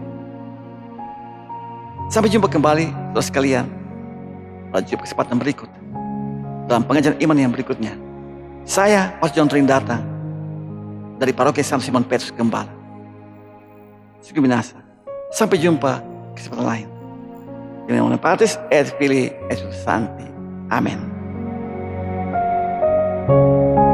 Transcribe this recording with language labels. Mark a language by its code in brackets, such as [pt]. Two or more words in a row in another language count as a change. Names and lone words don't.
[id] Sampai jumpa kembali saudara sekalian pada kesempatan berikut dalam pengajaran iman yang berikutnya. Saya Pastor John Trindata dari Paroki San Simon Petrus Gembala, Suku Minasa. Sampai jumpa kesempatan lain. [la] In nome Patris et Filii et Spiritus Sancti. Amen.